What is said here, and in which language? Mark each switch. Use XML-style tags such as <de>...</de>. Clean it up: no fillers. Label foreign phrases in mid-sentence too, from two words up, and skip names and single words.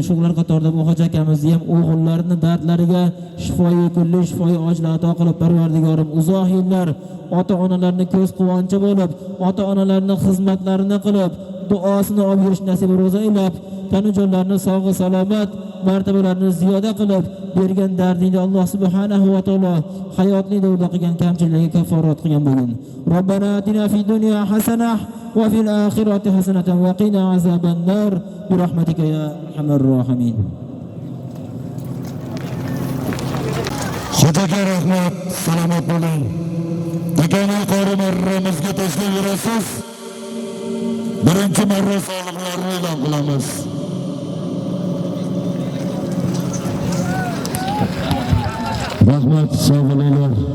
<uz>Shular qatorida bu hoji akamizni ham o'g'illarni dardlariga shifoyi kulli, shifoyi ojlar ato qilib Parvardigorim uzoq yillar ota-onalarni ko'z quvonchi bo'lib, ota-onalarni xizmatlarini qilib, duosini olib yurish nasib ro'zaylab, tanijonlarni sog'i salomat, martabalarini ziyoda qilib bergan dardingni Alloh</uz> <ar>سبحانه وتعالى</ar> <uz>hayotli davrda qilgan kamchiliklarga kafforat qilgan bo'lgin.</uz> <ar>ربنا آتنا في الدنيا حسنة وفي الآخرة حسنة وقنا عذاب النار برحمتك يا أرحم الراحمين.</ar> <uz>Xudoga rahmat, salomat bo'ling. Bugun yuqori marramizga tashlab yurasiz. Birinchi marra soliqlarni e'lon qilamiz. Rahmat, sog' bo'linglar.</uz>